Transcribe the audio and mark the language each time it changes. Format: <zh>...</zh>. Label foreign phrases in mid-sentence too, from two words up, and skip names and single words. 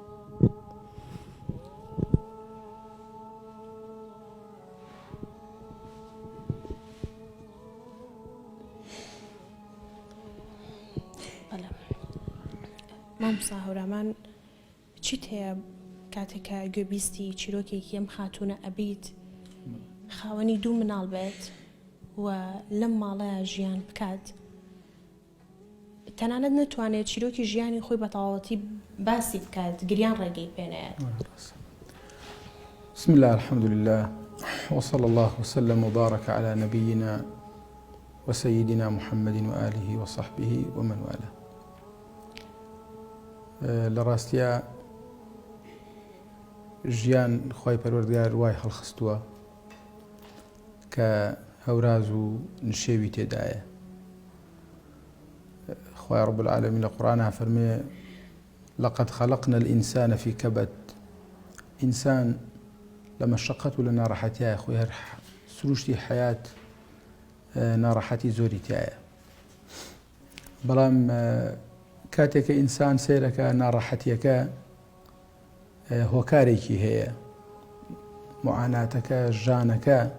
<ckb>مامۆستا هەورامان چیت هەیە کاتێکە گوێبیستی چیرۆکێکی ئەم خاتونە ئەبیت خاوەنی 2 مناڵ بێت و لەم ماڵەیە ژیان بکات تەنانەت نتوانێت چیرۆکی ژیانی خۆی بە تەواوەتی باسی بکات گریان ڕێگەی پێنایەت.</ckb> <ar>بسم الله الحمد لله وصلى الله وسلم وبارك على نبينا وسيدنا محمد وآله وصحبه ومن والاه.</ar> <ckb>لراستيا ژیان خی پەروەردگار وای هەڵخستووە کە هەوراز و نشێوی تێدایە خی</ckb> <ar>رب العالمین</ar> <ckb>لە قورآنە فەرمێ</ckb> <ar>لقد خلقنا الإنسان في كبد</ar> <ckb>ئینسان لە مەشەقەت و لە ناڕەحەتیایە خۆی هەر سروشتی حیات ناڕەحەتی زۆری تایە بەڵام کاتێکە ئینسان سیرەکە ناڕەحەتیەکە هۆکارێکی هەیە معاناتەکە ژانەکە</ckb>